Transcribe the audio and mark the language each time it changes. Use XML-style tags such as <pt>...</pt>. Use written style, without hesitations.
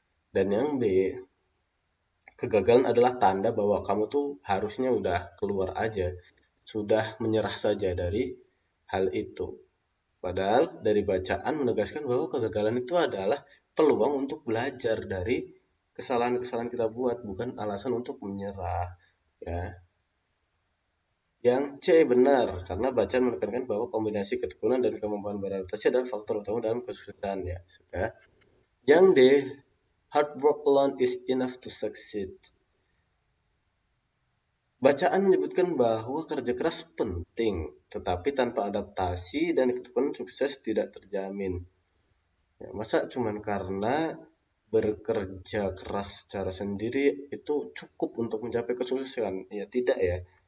<id>Dan yang B, kegagalan adalah tanda bahwa kamu tuh harusnya udah keluar aja, sudah menyerah saja dari hal itu. Padahal dari bacaan menegaskan bahwa kegagalan itu adalah peluang untuk belajar dari kesalahan-kesalahan kita buat, bukan alasan untuk menyerah. Ya. Yang C benar, karena bacaan menekankan bahwa kombinasi ketekunan dan kemampuan beradaptasi adalah faktor utama dalam kesuksesan. Ya, sudah. Yang D,</id> <en>hard work alone is enough to succeed.</en> <id>Bacaan menyebutkan bahwa kerja keras penting, tetapi tanpa adaptasi dan ketekunan sukses tidak terjamin. Ya, masa cuman karena bekerja keras secara sendiri itu cukup untuk mencapai kesuksesan? Ya tidak ya.</id>